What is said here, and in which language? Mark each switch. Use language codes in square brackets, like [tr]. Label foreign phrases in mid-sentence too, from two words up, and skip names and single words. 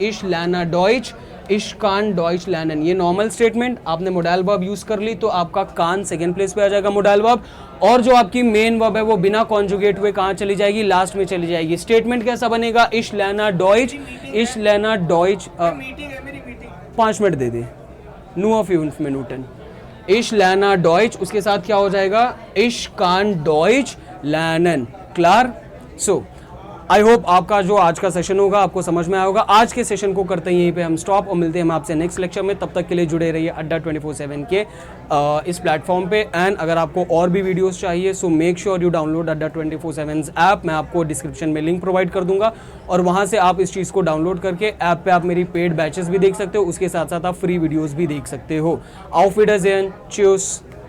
[de] ich lerne Deutsch, ich kann Deutsch lernen. [hi] ये [en] normal statement, [hi] आपने [en] modal verb [hi] यूज कर ली तो आपका कान [en] second place [hi] पे आ जाएगा [en] modal verb, [hi] और जो आपकी [en] main verb [hi] है वो बिना कॉन्जुगेट हुए कहाँ चली जाएगी? लास्ट में चली जाएगी। स्टेटमेंट कैसा बनेगा? [de] ich lerne Deutsch, ich lerne Deutsch. [hi] 5 मिनट दे दे, [de] nur 5 Minuten। ich lerne Deutsch, [hi] उसके साथ क्या हो जाएगा? [de] ich kann Deutsch lernen. क्लियर? [en] so I hope [hi] आपका जो आज का सेशन होगा आपको समझ में आया होगा। आज के सेशन को करते हैं यहीं पे हम स्टॉप, और मिलते हैं हम आपसे [en] next lecture [hi] में। तब तक के लिए जुड़े रहिए अड्डा 24/7 के इस प्लेटफॉर्म पे। [en] एंड [hi] अगर आपको और भी वीडियोस चाहिए [en] so make sure you download Adda 24/7 app. [hi] मैं आपको डिस्क्रिप्शन में लिंक प्रोवाइड कर दूंगा और वहाँ से आप इस चीज़ को डाउनलोड करके ऐप पे आप मेरी [en] paid batches [hi] भी देख सकते हो, उसके साथ साथ आप [en] free videos [hi] भी देख सकते हो। [de] auf Wiedersehen, tschüss।